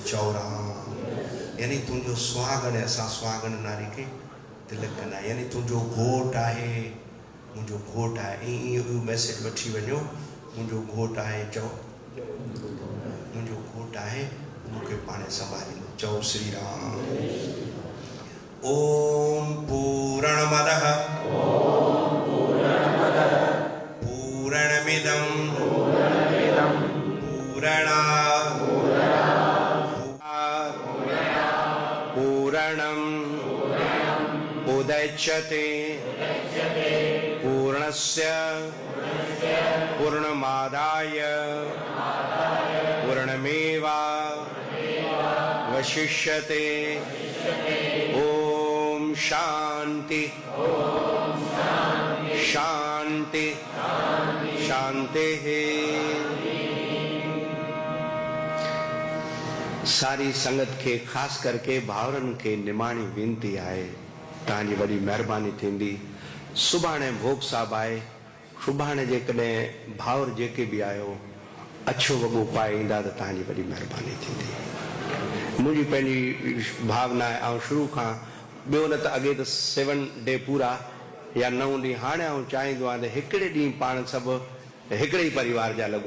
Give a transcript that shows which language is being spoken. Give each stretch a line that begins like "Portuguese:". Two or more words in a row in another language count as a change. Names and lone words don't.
Sindhi: चौरा यानी तुंहिंजो सुहागण आहे, असां सुहागण नारी खे तिलक कंदा आहियूं, यानी तुंहिंजो घोट आहे, मुंहिंजो घोट आहे। इहो मैसेज वठी वञो, मुंहिंजो घोट आहे। चओ मुंहिंजो घोट आहे, मूंखे पाणे संभालींदो। चओ श्री राम।
Sanskrit: ओम पूर्णमदः पूर्णमिदं पूर्णात् पूर्णम् उदच्यते पूर्णस्य पूर्णमादाय पूर्णमेवावशिष्यते। ओम शांति शांति शांति है।
Sindhi: सारी संगत के खास करके भावरन के निमाणी विनती आए, तांजी वडी मेहरबानी थींदी। सुभाणे भोग साहब आए, सुभाणे जेकॾहिं भावर जेके भी आयो अच्छो वॻो पाए ईंदा त तव्हांजी वॾी महिरबानी थींदी। मुंहिंजी पंहिंजी भावना आहे, ऐं शुरू खां ॿियो न त अॻे त 7 डे पूरा या 9 ॾींहं, हाणे आउं चाहींदो आहियां त हिकिड़े ॾींहुं पाण सभु हिकिड़े ई परिवार जा लॻूं।